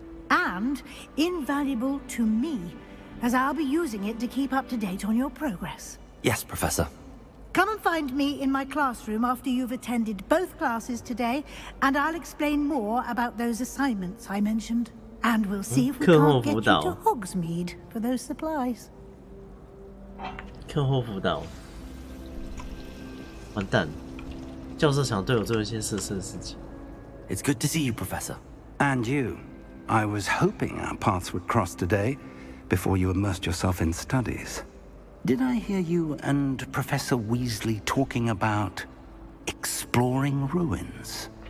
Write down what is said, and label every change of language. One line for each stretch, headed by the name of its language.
English: And invaluable to me, as I'll be using it to keep up to date on your progress. Yes, Professor. Come and find me in my classroom after you've attended both classes today, and I'll explain more about those assignments I mentioned. And we'll see if we can't get you to Hogsmeade for those supplies.
Chinese: 课后辅导，完蛋，教授想对我做一些色色的事情。
English: It's good to see you, Professor. And you. I was hoping our paths would cross today, before you immersed yourself in studies. Did I hear you and Professor Weasley talking about exploring ruins?